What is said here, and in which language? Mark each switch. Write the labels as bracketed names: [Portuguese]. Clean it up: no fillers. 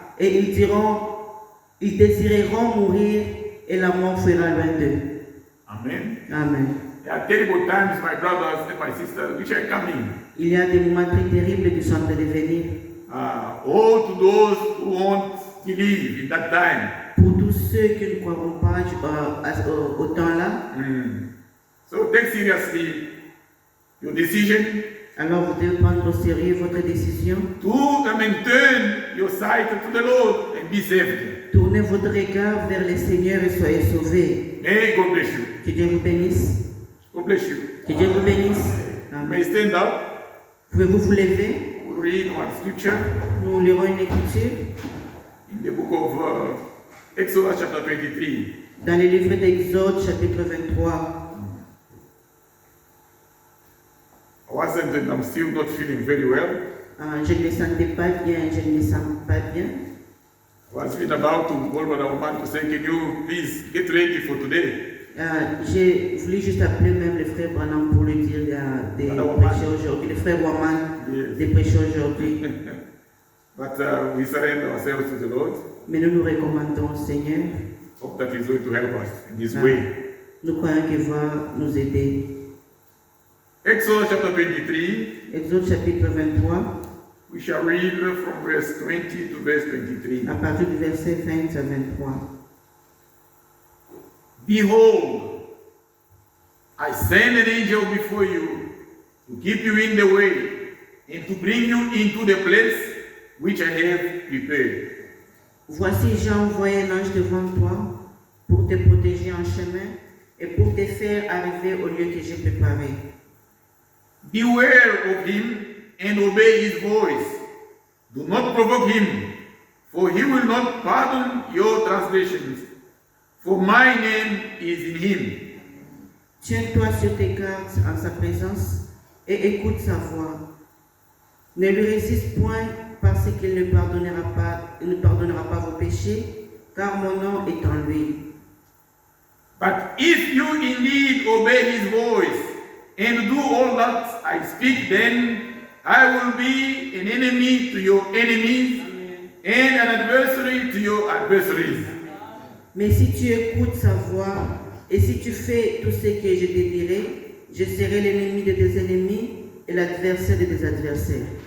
[French] Et ils désireront mourir et la mort fuira loin d'eux. Amen. Amen. [English] There are terrible times, my brothers and my sisters, which are coming. [French] Il y a des moments très terribles qui sont en train de venir. [English] All to those who won't believe in that time. [French] Pour tous ceux qui ne croiront pas au temps-là, [English] So take seriously your decision [French] alors vous devez prendre au sérieux votre décision. [English] turn your sight to the Lord and be saved. [French] Tournez votre regard vers le Seigneur et soyez sauvés. [English] May God bless you. [French] Que Dieu vous bénisse. [English] God bless you. [French] Que Dieu vous bénisse. Amen. [English] May stand up. [French] Pouvez-vous vous lever? [English] We'll read one scripture [French] Nous lirons une écriture [English] in the book of Exodus chapter 23. [French] dans le livre d'Exode, chapitre 23. [English] I'm still not feeling very well. [French] Je ne me sentais pas bien, je ne me sens pas bien. [English] I was even about to call Brother Oman to say, can you please get ready for today? [French] J'ai voulu juste appeler même le frère Branham pour lui dire des prêcher aujourd'hui, le frère Waman, des prêcher aujourd'hui. [English] But we surrender ourselves to the Lord. [French] Mais nous nous recommandons au Seigneur. [English] Hope that He's going to help us in His way. [French] Nous croyons qu'il va nous aider. [English] Exodus chapter 23. [French] Exode chapitre 23, [English] We shall read from verse 20 to verse 23. [French] à partir du verset 20 à 23. [English] Behold, I send an angel before you to keep you in the way and to bring you into the place which I have prepared. [French] Voici, j'ai envoyé un ange devant toi pour te protéger en chemin et pour te faire arriver au lieu que j'ai préparé. [English] Beware of him and obey his voice. Do not provoke him, for he will not pardon your transgressions. For my name is in him. [French] Tiens-toi sur tes gardes en sa présence et écoute sa voix. Ne lui résiste point parce qu'il ne pardonnera pas vos péchés, car mon nom est en lui. [English] But if you indeed obey his voice and do all that I speak, then I will be an enemy to your enemies and an adversary to your adversaries. [French] Mais si tu écoutes sa voix et si tu fais tout ce que je te dirai, je serai l'ennemi de tes ennemis et l'adversaire de tes adversaires.